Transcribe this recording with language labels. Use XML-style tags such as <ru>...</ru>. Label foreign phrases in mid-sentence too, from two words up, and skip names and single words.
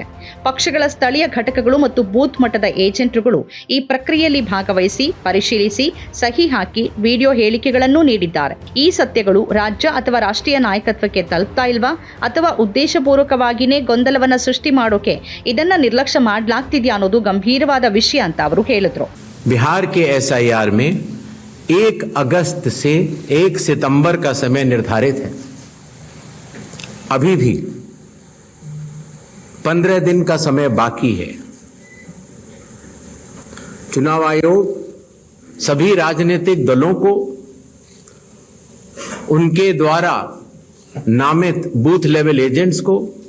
<kn>ಪಕ್ಷಗಳ ಸ್ಥಳೀಯ ಘಟಕಗಳು ಮತ್ತು ಬೂತ್ ಮಟ್ಟದ ಏಜೆಂಟ್ರುಗಳು ಈ ಪ್ರಕ್ರಿಯೆಯಲ್ಲಿ ಭಾಗವಹಿಸಿ ಪರಿಶೀಲಿಸಿ ಸಹಿ ಹಾಕಿ ವಿಡಿಯೋ ಹೇಳಿಕೆಗಳನ್ನು ನೀಡಿದ್ದಾರೆ. ಈ ಸತ್ಯಗಳು ರಾಜ್ಯ ಅಥವಾ ರಾಷ್ಟ್ರೀಯ ನಾಯಕತ್ವಕ್ಕೆ ತಲುಪ್ತಾ ಇಲ್ವಾ ಅಥವಾ ಉದ್ದೇಶಪೂರ್ವಕವಾಗಿಯೇ ಗೊಂದಲವನ್ನ ಸೃಷ್ಟಿ ಮಾಡೋಕೆ ಇದನ್ನ ನಿರ್ಲಕ್ಷ್ಯ ಮಾಡಲಾಗ್ತಿದ್ಯಾ ಅನ್ನೋದು ಗಂಭೀರವಾದ ವಿಷಯ ಅಂತ ಅವರು ಹೇಳಿದ್ರು.</kn> <hi>बिहार के एसआईआर में 1 अगस्त से 1 सितंबर का समय निर्धारित है. अभी भी 15 दिन का समय बाकी है. चुनाव आयोग सभी राजनीतिक दलों को उनके द्वारा नामित बूथ लेवल एजेंट्स को,</hi>